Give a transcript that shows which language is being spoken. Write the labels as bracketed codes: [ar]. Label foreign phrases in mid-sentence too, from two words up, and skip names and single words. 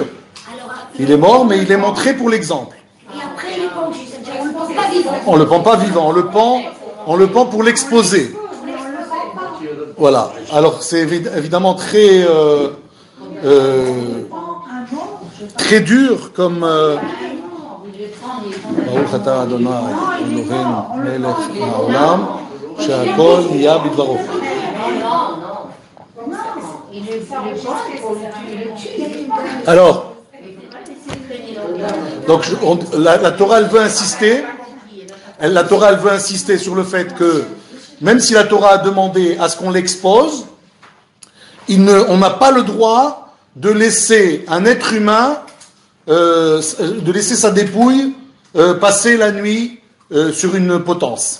[fr] Alors, il est mort, mais il est montré pour l'exemple. Et après il est pendu, c'est-à-dire on ne le pend pas vivant. On ne le pend pas vivant, on le pend pour l'exposer. Voilà. Alors c'est évidemment très très dur comme [he] ברוך אתה אדוני אלוהינו מלך העולם שהכל נהיה בדברו. [fr] Alors, donc la Torah elle veut insister. La Torah elle veut insister sur le fait que même si la Torah a demandé à ce qu'on l'expose, on n'a pas le droit de laisser un être humain, de laisser sa dépouille passer la nuit sur une potence.